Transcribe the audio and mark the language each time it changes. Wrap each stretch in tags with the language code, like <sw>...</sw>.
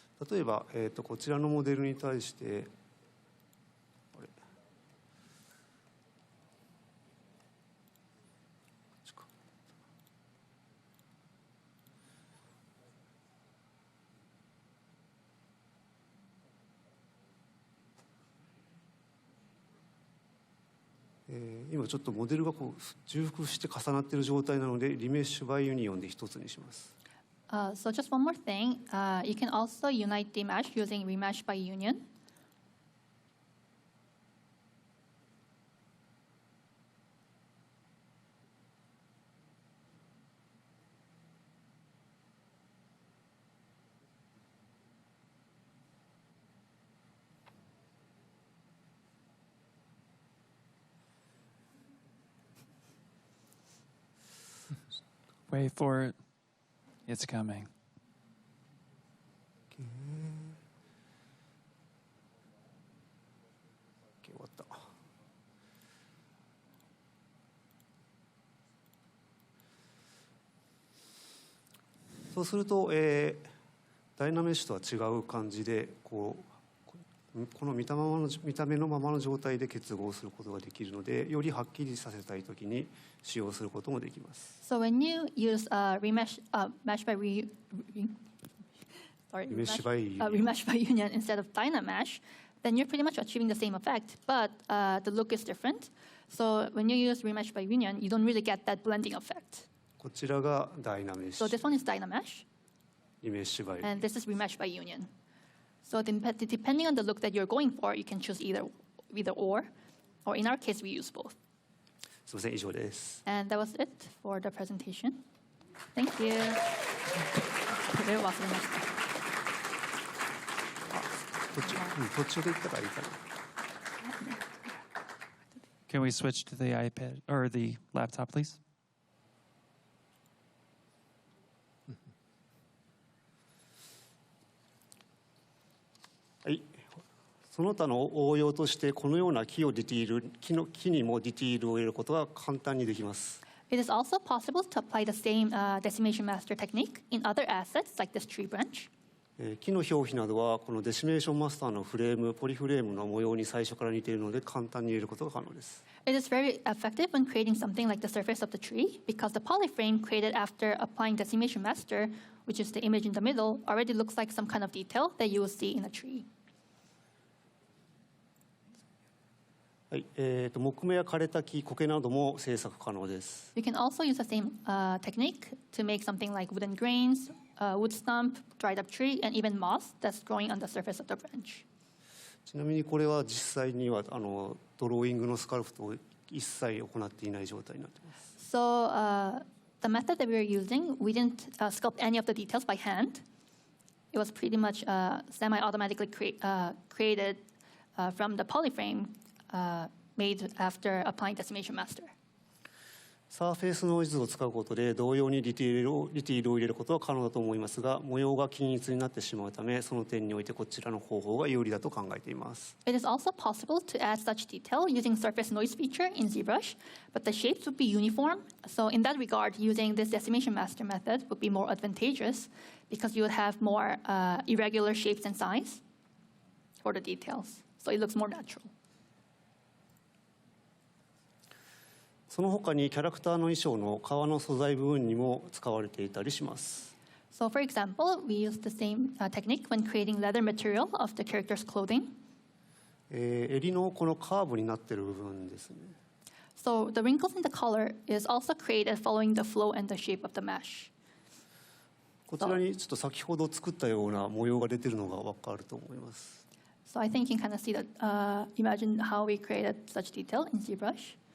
<ja>例えば、こちらのモデルに対して、あれこっちか今ちょっとモデルがこう重複して重なっている状態なので、リメッシュバイユニオンで一つにします。</ja> <en>So just one more thing, you can also unite the mesh using remesh by union. Wait for it. It's coming.</en> <ja>終わった。そうすると、ダイナメッシュとは違う感じでこの見た目のままの状態で結合することができるので、よりはっきりさせたいときに使用することもできます。</ja> <en>So when you use remesh by remesh by union instead of Dynamesh, then you're pretty much achieving the same effect, but the look is different. So when you use remesh by union, you don't really get that blending effect.</en> <ja>こちらがダイナメッシ</ja> <en>So</en> <ja>ュ、</ja> <en>this one is Dynamesh,</en> <ja>リメッシュバイ</ja> <en>and this is remesh by union. So depending on the look that you're going for, you can choose either or in our case, we use both.</en> <ja>すみません、以上です。</ja> <en>And that was it for the presentation. Thank you.</en> <ja>これを忘れました。途中で言ったらいいかな。</ja> <en>Can we switch to the iPad or the laptop, please?</en> <ja>はい。その他の応用としてこのような木にもディティールを入れることが簡単にできます。</ja> <en>It is also possible to apply the same decimation master technique in other assets like this tree branch.</en> <ja>木の表皮などはこのデシメーションマスターのポリフレームの模様に最初から似ているので簡単に入れることが可能です。</ja> <en>It is very effective when creating something like the surface of the tree because the polyframe created after applying decimation master, which is the image in the middle, already looks like some kind of detail that you will see in a tree.</en> <ja>はい、木目や枯れた木、苔なども制作可能です。</ja> <en>You can also use the same technique to make something like wooden grains, wood stump, dried up tree, and even moss that's growing on the surface of the branch.</en> <ja>ちなみにこれは実際にはドローイングのスカルプトを一切行っていない状態になっています。</ja> <en>So the method that we were using, we didn't sculpt any of the details by hand. It was pretty much semi-automatically created from the polyframe made after applying decimation master.</en> <ja>サーフェイスノイズを使うことで同様にディティールを入れることは可能だと思いますが、模様が均一になってしまうため、その点においてこちらの方法が有利だと考えています。</ja> <en>It is also possible to add such detail using surface noise feature in ZBrush, but the shapes would be uniform. So in that regard, using this decimation master method would be more advantageous because you would have more irregular shapes and size for the details. So it looks more natural.</en> <ja>その他にキャラクターの衣装の皮の素材部分にも使われていたりします。</ja> <en>So for example, we use the same technique when creating leather material of the character's clothing.</en> <ja>襟のこのカーブになっている部分ですね。</ja> <en>So the wrinkles in the collar is also created following the flow and the shape of the mesh.</en> <ja>こちらにちょっと先ほど作ったような模様が出ているのがわかると思います。</ja> <en>So I think you can kind of see that, imagine how we created such detail in ZBrush.</en>